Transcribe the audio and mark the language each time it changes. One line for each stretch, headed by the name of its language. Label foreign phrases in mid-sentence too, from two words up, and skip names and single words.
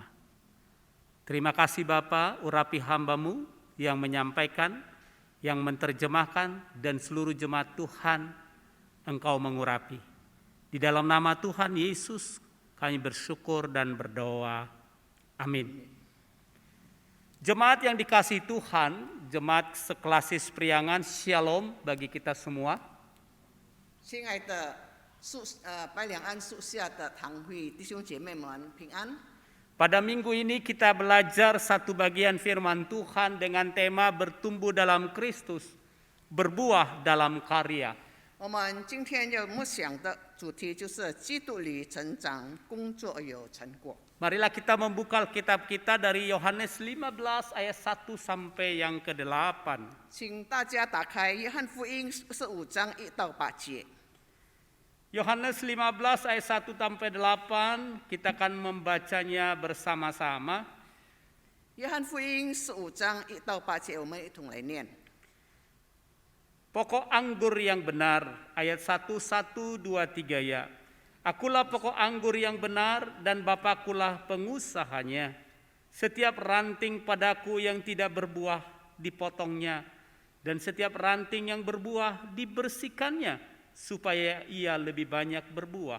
Indonesian: Terima kasih Bapa, urapi hamba-Mu yang menyampaikan, yang menerjemahkan, dan seluruh jemaat Tuhan Engkau mengurapi. Di dalam nama Tuhan Yesus kami bersyukur dan berdoa. Amin. Jemaat yang dikasihi Tuhan, jemaat sekelasis Priangan, Shalom bagi kita semua.
Chinese: 亲爱的白两安属下的堂会弟兄姐妹们平安。
Indonesian: Pada minggu ini kita belajar satu bagian firman Tuhan dengan tema bertumbuh dalam Kristus, berbuah dalam karya.
Chinese: 我们今天要默想的主题就是基督里成长，工作有成果。
Indonesian: Marilah kita membuka kitab kita dari Yohanes 15 ayat 1 sampai yang ke-8.
Chinese: 请大家打开约翰福音15章1到8节。
Indonesian: Yohanes 15 ayat 1 sampai 8 kita akan membacanya bersama-sama.
Chinese: 约翰福音15章1到8节，我们一同来念。
Indonesian: Pokok anggur yang benar, ayat 1, 1, 2, 3 ya. Akulah pokok anggur yang benar dan Bapakulah pengusahanya. Setiap ranting padaku yang tidak berbuah dipotongnya, dan setiap ranting yang berbuah dibersihkannya, supaya ia lebih banyak berbuah.